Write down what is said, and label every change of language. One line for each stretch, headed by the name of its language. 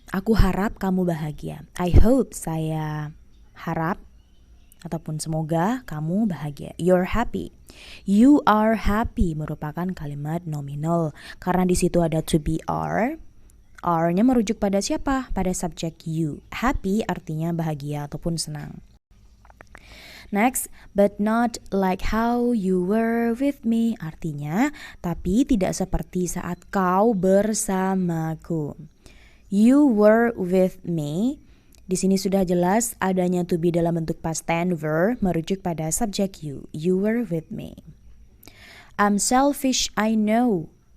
Indonesian: Aku harap kamu bahagia.
English: I hope,
Indonesian: saya harap ataupun semoga kamu bahagia.
English: You're happy. You are happy
Indonesian: merupakan kalimat nominal karena di situ ada to be are. Are-nya merujuk pada siapa? Pada subjek you. Happy artinya bahagia ataupun senang.
English: Next, but not like how you were with me.
Indonesian: Artinya, tapi tidak seperti saat kau bersamaku.
English: You were with me.
Indonesian: Di sini sudah jelas adanya to be dalam bentuk past tense verb merujuk pada subjek you.
English: You were with me. I'm selfish, I know.